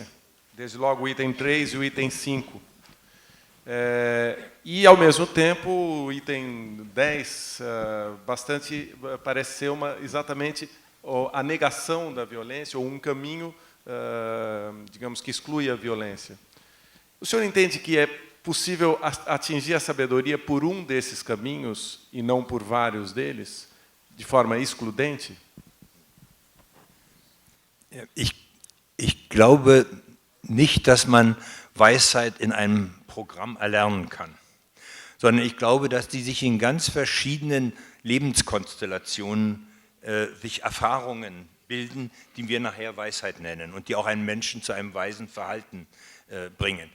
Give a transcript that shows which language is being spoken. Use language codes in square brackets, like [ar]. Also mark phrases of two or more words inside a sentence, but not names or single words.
[pt] Desde logo o item 3 e o item 5. E, ao mesmo tempo, o item 10 parece ser exatamente a negação da violência, ou um caminho, digamos, que exclui a violência. O senhor entende que é possível atingir a sabedoria por um desses caminhos e não por vários deles, de forma excludente? [de] Ich glaube nicht, dass man Weisheit in einem Programm erlernen kann, sondern ich glaube, dass die sich in ganz verschiedenen Lebenskonstellationen sich Erfahrungen bilden, die wir nachher Weisheit nennen und die auch einen Menschen zu einem weisen Verhalten bringen.